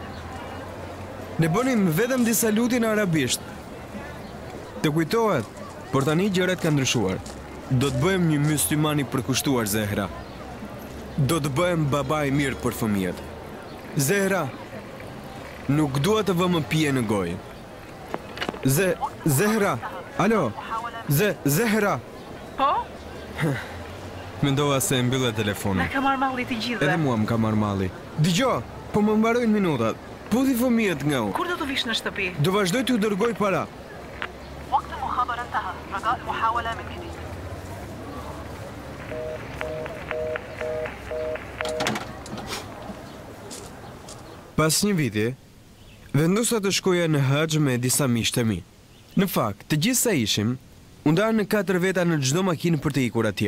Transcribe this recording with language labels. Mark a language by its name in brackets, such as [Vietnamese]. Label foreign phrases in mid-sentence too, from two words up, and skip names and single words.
[Albanian] Ne bënim vetëm disa lutje në arabisht. Të kujtohet, por tani gjërat kanë ndryshuar. Do të bëhem një myslimani përkushtuar, Zehra. Do të bëhem baba i mirë për fëmijët. Zehra, nuk dua të vëmë pije në gojë. Zehra, alo, Zehra. Po? Mendova se mbyllet telefonin. Na ka marrë malli të gjithëve. Edhe mua më ka marrë malli. Dgjoj, po më mbarojnë minutat. Puthi fëmijët nga unë. Kur do të vish në shtëpi? Do vazhdoj t'ju dërgoj para. [Arabic] وقت المخابرة انتهى رجاء المحاولة من جديد [Albanian] Pas një viti, vendosa të shkoja në haxh me disa miq të mi. Në fakt, të gjithë sa ishim, u ndarë në 4 veta në çdo makinë për të ikur atje.